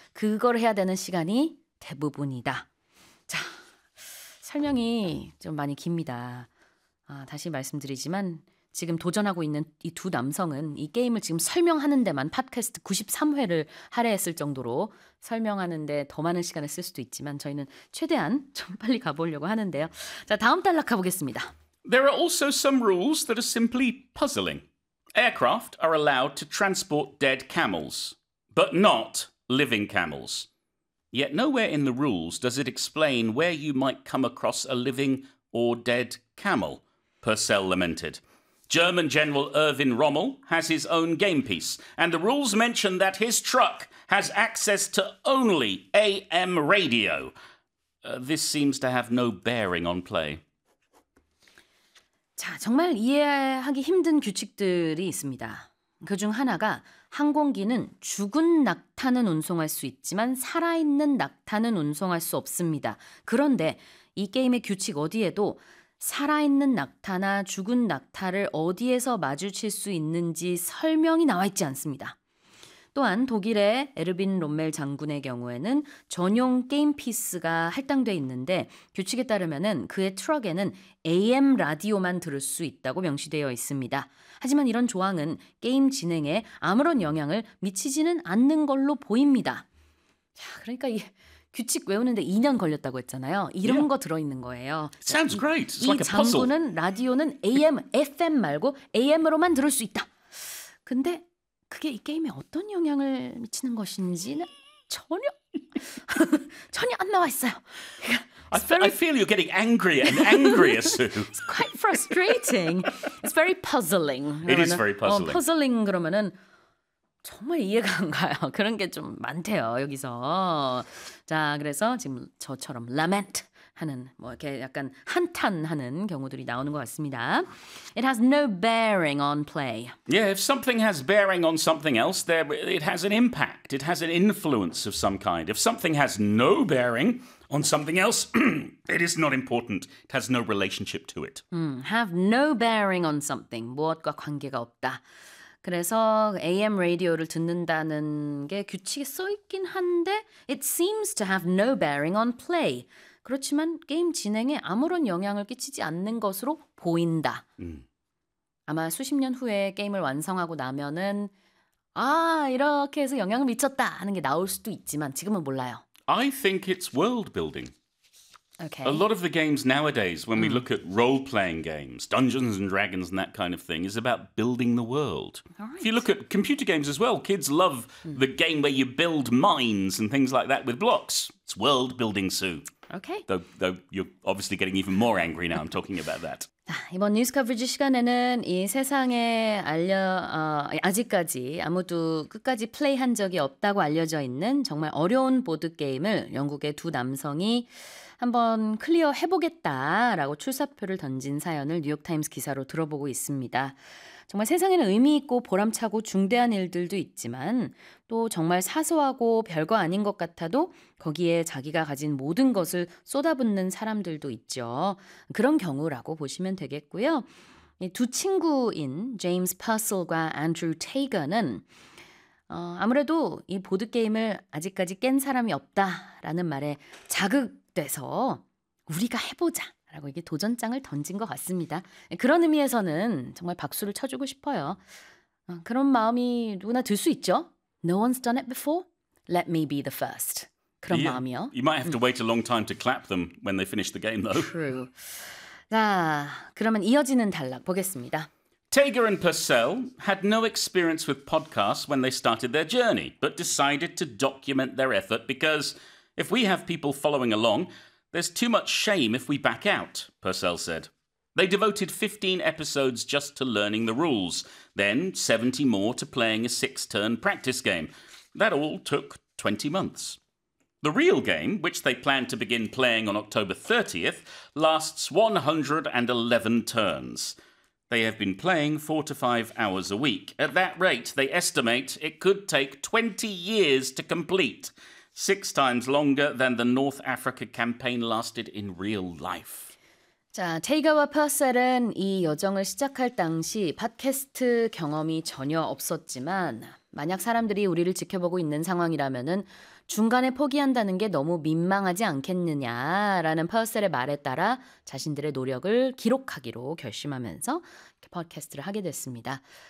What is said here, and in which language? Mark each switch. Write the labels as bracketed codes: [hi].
[ko] 그걸 해야 되는 시간이 대부분이다. 자, 설명이 좀 많이 깁니다. 아, 다시 말씀드리지만 지금 도전하고 있는 이 두 남성은 이 게임을 지금 설명하는 데만 팟캐스트 93회를 할애했을 정도로 설명하는 데 더 많은 시간을 쓸 수도 있지만 저희는 최대한 좀 빨리 가보려고 하는데요. 자, 다음 단락 가보겠습니다. [en] There are also some rules that are simply puzzling. Aircraft are allowed to transport dead camels, but not living camels. Yet nowhere in the rules does it explain where you might come across a living or dead camel, Purcell lamented. German General Erwin Rommel has his own game piece, and the rules mention that his truck has access to only AM radio. This seems to have no bearing on play. [ko] 자, 정말 이해하기 힘든 규칙들이 있습니다. 그중 하나가 항공기는 죽은 낙타는 운송할 수 있지만 살아있는 낙타는 운송할 수 없습니다. 그런데 이 게임의 규칙 어디에도 살아있는 낙타나 죽은 낙타를 어디에서 마주칠 수 있는지 설명이 나와 있지 않습니다. 또한 독일의 에르빈 롬멜 장군의 경우에는 전용 게임 피스가 할당돼 있는데 규칙에 따르면은 그의 트럭에는 AM 라디오만 들을 수 있다고 명시되어 있습니다. 하지만 이런 조항은 게임 진행에 아무런 영향을 미치지는 않는 걸로 보입니다. 자, 그러니까 이 규칙 외우는데 2년 걸렸다고 했잖아요. 이런 yeah. 거 들어있는 거예요. [en] Sounds great. It's like a puzzle. [ko] 이 장군은 라디오는 AM, FM 말고 AM으로만 들을 수 있다. 근데 그게 이 게임에 어떤 영향을 미치는 것인지는 전혀 전혀 안 나와 있어요. [en] I feel you're getting angrier and angrier soon. It's quite frustrating. It's very puzzling. It is very puzzling. [ko] Puzzling 그러면은 정말 이해가 안 가요. 그런 게 좀 많대요, 여기서. 자, 그래서 지금 저처럼 lament 하는 뭐 이렇게 약간 한탄하는 경우들이 나오는 것 같습니다. [en] It has no bearing on play. Yeah, if something has bearing on something else, there it has an impact. It has an influence of some kind. If something has no bearing on something else, it is not important. It has no relationship to it. Have no bearing on something. [ko] 무엇과 관계가 없다. 그래서 AM 라디오를 듣는다는 게 규칙에 써 있긴 한데 [en] it seems to have no bearing on play. [ko] 그렇지만 게임 진행에 아무런 영향을 끼치지 않는 것으로 보인다. 아마 수십 년 후에 게임을 완성하고 나면은 아, 이렇게 해서 영향을 미쳤다 하는 게 나올 수도 있지만 지금은 몰라요. [en] I think it's world building. Okay. A lot of the games nowadays, when we look at role-playing games, Dungeons and Dragons and that kind of thing, is about building the world. Right. If you look at computer games as well, kids love the game where you build mines and things like that with blocks. It's world-building, Sue. Okay. Though you're obviously getting even more angry now I'm talking about that. [ko] 이번 뉴스 커버리지 시간에는 이 세상에 아직까지 아무도 끝까지 플레이한 적이 없다고 알려져 있는 정말 어려운 보드게임을 영국의 두 남성이 한번 클리어 해보겠다라고 출사표를 던진 사연을 뉴욕타임스 기사로 들어보고 있습니다. 정말 세상에는 의미 있고 보람차고 중대한 일들도 있지만 또 정말 사소하고 별거 아닌 것 같아도 거기에 자기가 가진 모든 것을 쏟아붓는 사람들도 있죠. 그런 경우라고 보시면 되겠고요. 이 두 친구인 제임스 퍼슬과 앤드류 테이거는 아무래도 이 보드게임을 아직까지 깬 사람이 없다라는 말에 자극돼서 우리가 해보자 라고 이게 도전장을 던진 것 같습니다. 그런 의미에서는 정말 박수를 쳐주고 싶어요. 그런 마음이 누구나 들 수 있죠. [en] No one's done it before. Let me be the first. [ko] 그런 마음이요. [en] You might have to wait a long time to clap them when they finish the game, though. True. [ko] 자, 그러면 이어지는 단락 보겠습니다. [en] Tager and Purcell had no experience with podcasts when they started their journey, but decided to document their effort because if we have people following along, there's too much shame if we back out, Purcell said. They devoted 15 episodes just to learning the rules, then 70 more to playing a 6-turn practice game. That all took 20 months. The real game, which they plan to begin playing on October 30th, lasts 111 turns. They have been playing 4 to 5 hours a week. At that rate, they estimate it could take 20 years to complete, 6 times longer than the North Africa campaign lasted in real life. [ko] 자, 테이가와 퍼셀은 이 여정을 시작할 당시 팟캐스트 경험이 전혀 없었지만 만약 사람들이 우리를 지켜보고 있는 상황이라면은 중간에 포기한다는 게 너무 민망하지 않겠느냐라는 퍼셀의 말에 따라 자신들의 노력을 기록하기로 결심하면서 이렇게 팟캐스트를 하게 됐습니다.